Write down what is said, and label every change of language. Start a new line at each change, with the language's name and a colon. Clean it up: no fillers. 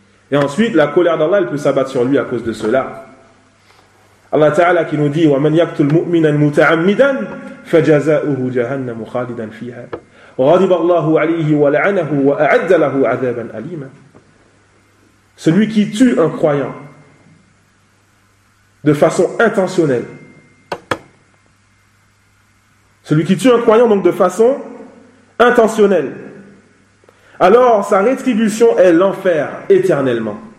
French: Et ensuite, la colère d'Allah, elle peut s'abattre sur lui à cause de cela. Allah Ta'ala qui nous dit:
Arabic: وَمَنْ يَقْتُ الْمُؤْمِنَ الْمُتَعَمِّدًا فَجَزَاؤُهُ جَهَنَّمُ خَالِدًا فِيهَا وَغَضِبَ اللَّهُ عَلَيْهِ وَلَعَنَهُ وَأَعَدَّ لَهُ عَذَابًا أَلِيمًا.
French: Celui qui tue un croyant de façon intentionnelle, celui qui tue un croyant donc de façon intentionnelle, alors sa rétribution est l'enfer éternellement.